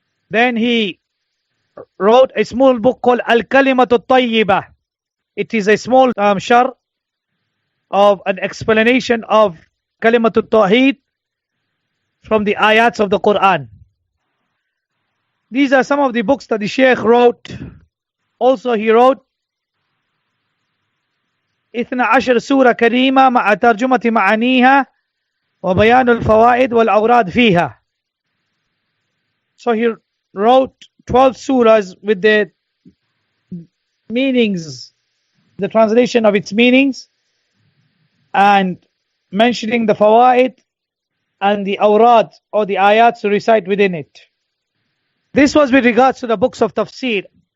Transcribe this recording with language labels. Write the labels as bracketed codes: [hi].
[en] Then he wrote a small book called Al-Kalimatu Tayyibah. It is a small shar of an explanation of Kalimatu Tawheed from the ayats of the Quran. These are some of the books that the Shaykh wrote. Also he wrote [ar] 12 سورة كريمة مع ترجمة معانيها وبيان الفوائد والأوراد فيها. [en] So he wrote 12 surahs with the meanings, the translation of its meanings, and mentioning the fawaid and the awrad or the ayats to recite within it. This was with regards to the books of tafsir